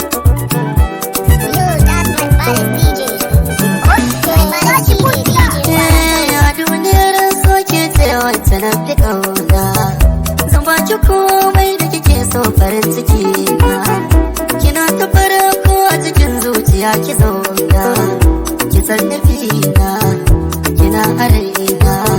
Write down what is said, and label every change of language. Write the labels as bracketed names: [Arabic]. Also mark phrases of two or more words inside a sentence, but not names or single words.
[English] You got my body, DJ. Oh, my body, DJ. [Hausa] Eh, a duniyar so ke ce wacce na fi ƙauna. Zan ba ki komai da kike so farin ciki na. Kina ta farko a cikin zuciya ki zauna. Ki san nufi na, kina a raina.